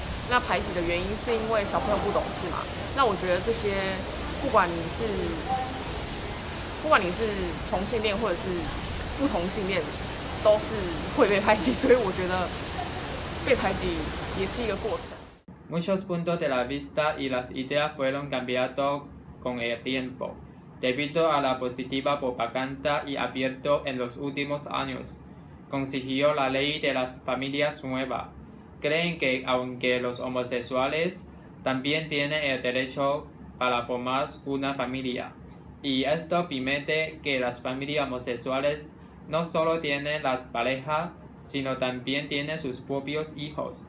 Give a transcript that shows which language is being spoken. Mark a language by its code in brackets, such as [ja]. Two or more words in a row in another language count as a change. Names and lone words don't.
[zh] 那排挤的原因是因为小朋友不懂事嘛？那我觉得这些不管你是同性恋或者是不同性恋，都是会被排挤，所以我觉得被排挤也是一个过程。 [es] Muchos puntos de la vista y las ideas fueron cambiando con el tiempo, debido a la positiva propaganda y abierto en los últimos años. Consiguió la ley de las familias nuevas. Creen que aunque los homosexuales también tienen el derecho para formar una familia, y esto permite que las familias homosexuales no solo tienen las parejas, sino también tienen sus propios hijos.